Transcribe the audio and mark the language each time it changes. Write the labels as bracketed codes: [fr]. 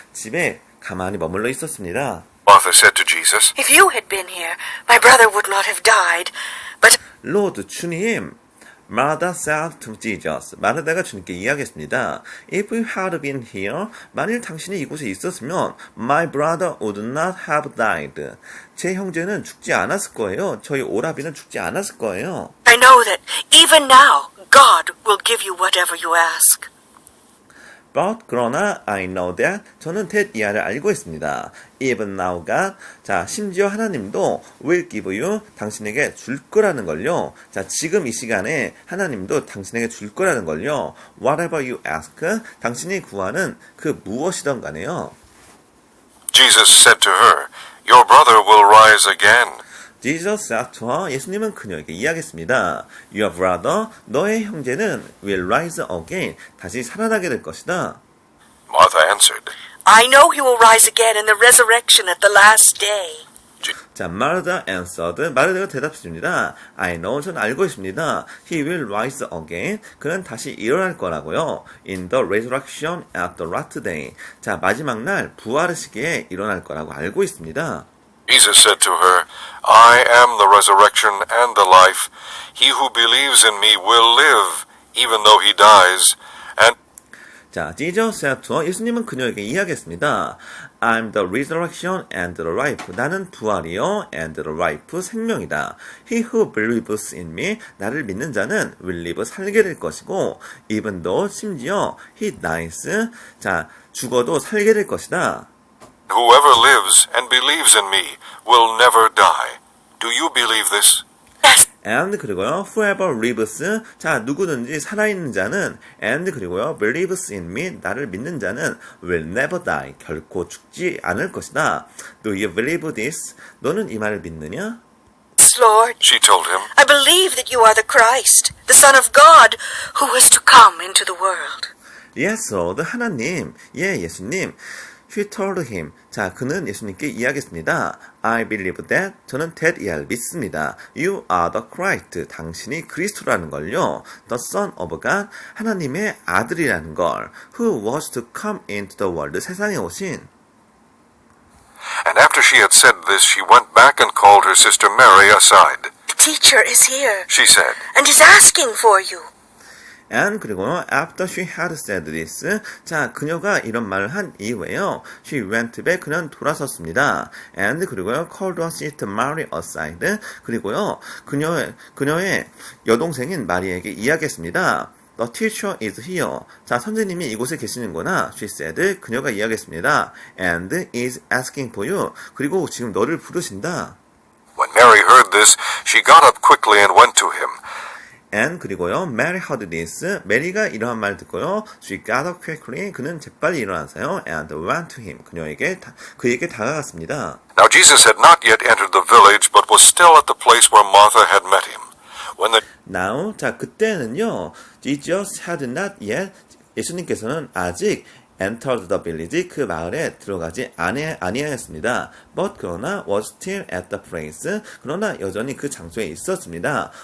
[ko] 집에 가만히 머물러 있었습니다. [en] Martha said to Jesus, If you had been here, my brother would not have died. But Lord, [ko] 주님. [en] Martha said to Jesus. [ko] 마르다가 주님께 이야기했습니다. [en] If you had been here, [ko] 만일 당신이 이곳에 있었으면 [en] my brother would not have died. [ko] 제 형제는 죽지 않았을 거예요. 저희 오라비는 죽지 않았을 거예요. [en] I know that even now, God will give you whatever you ask. [ko] 그러나 [en] I know that [ko] 저는 that 이하를 알고 있습니다. [en] Even now [ko] 가 자 심지어 하나님도 [en] will give you [ko] 당신에게 줄 거라는 걸요. 자 지금 이 시간에 하나님도 당신에게 줄 거라는 걸요. [en] Whatever you ask [ko] 당신이 구하는 그 무엇이든 간에요. [en] Jesus said to her, Your brother will rise again. Jesus said to her, [ko] 예수님은 그녀에게 이야기했습니다. [en] Your brother, [ko] 너의 형제는 [en] will rise again, [ko] 다시 살아나게 될 것이다. [en] Martha answered, I know he will rise again in the resurrection at the last day. [ko] 자, [en] Martha answered, [ko] 마르다가 대답했습니다. [en] I know, [ko] 전 알고 있습니다. [en] He will rise again, [ko] 그는 다시 일어날 거라고요. [en] In the resurrection at the last day. [ko] 자, 마지막 날 부활의 시기에 일어날 거라고 알고 있습니다. [en] Jesus said to her, I am the resurrection and the life. He who believes in me will live, even though he dies. And [ko] 자, [en] Jesus said to her, [ko] 예수님은 그녀에게 이야기했습니다. [en] I'm the resurrection and the life. [ko] 나는 부활이요 [en] and the life, [ko] 생명이다. [en] He who believes in me, [ko] 나를 믿는 자는 [en] will live, [ko] 살게 될 것이고 [en] even though, [ko] 심지어 [en] he dies, [ko] 자, 죽어도 살게 될 것이다. [en] whoever lives and believes in me will never die. Do you believe this? Yes. [ko] And 그리고요, [en] whoever lives, [ko] 자, 누구든지 살아있는 자는, and 그리고요, [en] believes in me, [ko] 나를 믿는 자는 [en] will never die, [ko] 결코 죽지 않을 것이다. [en] Do you believe this? [ko] 너는 이 말을 믿느냐? [en] Yes, Lord. She told him, I believe that you are the Christ, the Son of God, who is to come into the world. [ko] Yes, Lord, 하나님, 예, 예수님. [en] She told him. [ko] 자, 그는 예수님께 이야기했습니다. [en] I believe that. [ko] 저는 that 이하를 믿습니다. [en] You are the Christ. [ko] 당신이 그리스도라는 걸요. [en] The Son of God. [ko] 하나님의 아들이라는 걸. [en] Who was to come into the world. [ko] 세상에 오신. [en] and after she had said this, she went back and called her sister Mary aside. The teacher is here She said, and is asking for you. And 그리고요, after she had said this, [ko] 자, 그녀가 이런 말을 한 이후에요, [en] she went back, [ko] 그는 돌아섰습니다. [en] And 그리고요, called her sister Mary aside, 그리고요, [ko] 그녀의 여동생인 마리에게 이야기했습니다. [en] The teacher is here. [ko] 자, 선생님이 이곳에 계시는구나. [en] She said, [ko] 그녀가 이야기했습니다. [en] And is asking for you. [ko] 그리고 지금 너를 부르신다. [en] When Mary heard this, she got up quickly and went to him. And 그리고요, Mary heard this. [ko] 메리가 이러한 말을 듣고요, [en] she got up quickly. [ko] 그는 재빨리 일어나서요, [en] and went to him. [ko] 그에게 다가갔습니다. [en] Now Jesus had not yet entered the village, but was still at the place where Martha had met him. When the [ko] Now, 자, 그때는요, [en] Jesus had not yet, [ko] 예수님께서는 아직 [en] entered the village, [ko] 그 마을에 들어가지 아니하였습니다. But 그러나 [en] was still at the place, [ko] 그러나 여전히 그 장소에 있었습니다.